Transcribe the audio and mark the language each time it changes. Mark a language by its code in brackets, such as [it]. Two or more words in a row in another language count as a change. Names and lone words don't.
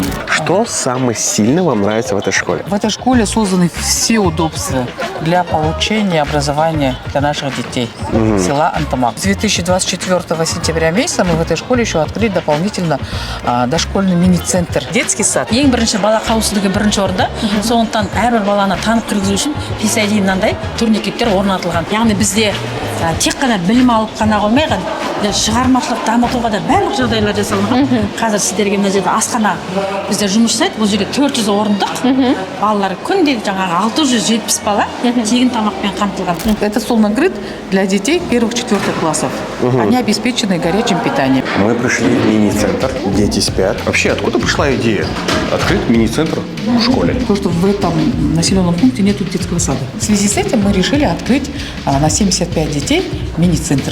[ru] Что самое сильно вам нравится в этой школе? В этой школе созданы все удобства для получения образования для наших детей села Антамак. С 2024 сентября месяца мы в этой школе еще открыли дополнительно дошкольный мини-центр. Детский сад. [kk] Ең бірінші бала қауіпсіздігі бірінші орында. Сондықтан әрбір баланы танып кіргізу үшін PSID мынандай турникеттер орнатылған. Яғни бізде тек қана білім алып қана қоймай, шығармашылық дамытуға да барлық жағдайлар жасалған. Қазір сіздерге мына жерде асхана бізде жұмыс жасайды. Бұл жерде 400 орындық. Балалар күнде жаңағы 670 бала тегін тамақпен қамтылған. [ru] Этот стол накрыт для детей 1-4 классов. Они обеспечены горячим питанием. Мы пришли в мини-центр, дети спят. Вообще, откуда пришла идея открыть мини-центр в школе? То, что в этом населенном пункте нет детского сада. В связи с этим мы решили открыть на 75 детей мини-центр.